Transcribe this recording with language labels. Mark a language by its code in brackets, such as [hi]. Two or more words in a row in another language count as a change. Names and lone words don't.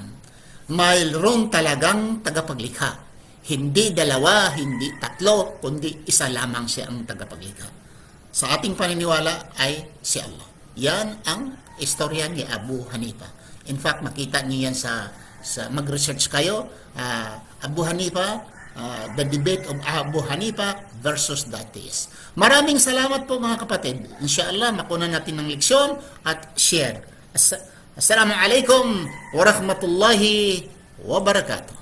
[tl] Mayroon talagang tagapaglikha. Hindi dalawa, hindi tatlo, kundi isa lamang siya ang tagapaglikha. Sa ating paniniwala ay si Allah. Yan ang istorya ni Abu Hanifa. [en] In fact, [tl] makita niyo yan sa mag-research kayo, [en] Abu Hanifa, the debate of Abu Hanifa versus the atheist. [tl] Maraming salamat po mga kapatid. Inshallah, makunan natin ng leksyon at share. [ar] السلام عليكم ورحمة الله وبركاته.